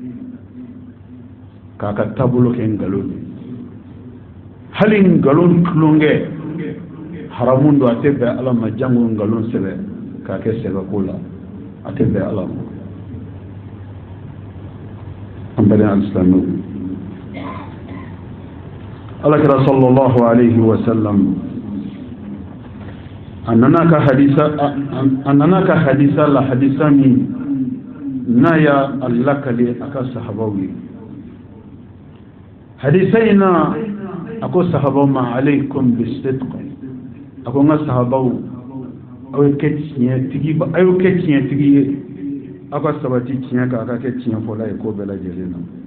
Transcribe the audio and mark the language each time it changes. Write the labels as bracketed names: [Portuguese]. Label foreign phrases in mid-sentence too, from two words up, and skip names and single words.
[Bambara] k'a ka taabolo kɛ nkalon ye hali nkalon tulonkɛ haramun do a tɛ bɛn ala ma jango nkalon sɛbɛ k'a kɛ sɛbɛko la a tɛ bɛn ala ma an bɛɛ alislamew alakira [Arabic] صلى الله عليه وسلم [Bambara] a nana ka hadisa la hadisa min n'a y'a lakale a ka sahabaw ye hadisa in na a ko sahabaw ma [Arabic] عليكم بالصدق [Bambara] a ko n ka sahabaw aw ye kɛ tiɲɛtigi ye aw ka sabati tiɲɛ kan a ka kɛ tiɲɛfɔla ye ko bɛɛ lajɛlen na